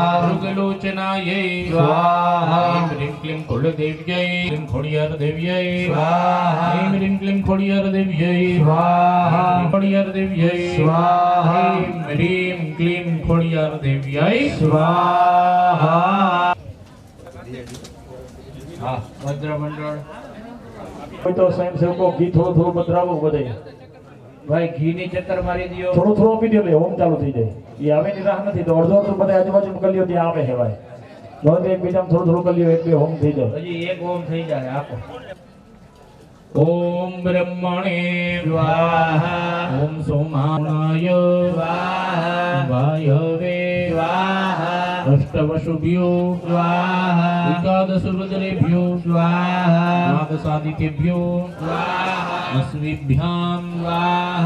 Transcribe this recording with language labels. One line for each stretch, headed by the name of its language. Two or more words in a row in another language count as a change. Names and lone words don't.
Sanskrit: मृगलोचनाय स्वाहा ह्रीं क्लीं कुलदेव्यै क्लीं खोडियार देव्यै स्वाहा ह्रीं क्लीं खोडियार देव्यै स्वाहा खोडियार देव्यै स्वाहा ह्रीं क्लीं खोडियार देव्यै स्वाहा हाँ भद्र मंडल
Gujarati: કોઈ તો સ્વયંસેવકો ઘી થોડું થોડું પધરાવો બધે ભાઈ ઘી ની ચક્કર મારી દિયો થોડું થોડું આપી દો એટલે હોમ ચાલુ થઈ જાય એ આવે ની રાહ નથી તો અડધો અડધો બધા આજુબાજુ કરી લ્યો ત્યાં આવે હેવાય જો એક બીજામાં થોડું થોડું કરી લ્યો એટલે હોમ થઈ જાય હજી એક ઓમ થઈ જાય આપો
Sanskrit: ओम ब्रह्मणे स्वाहा ओम सोमानाय स्वाहा वायवे स्वाहा अष्टवसुभ्यो स्वाहा एकादश रुद्रेभ्यो स्वाहा द्वादशादित्येभ्यो स्वाहा अश्विभ्यां स्वाहा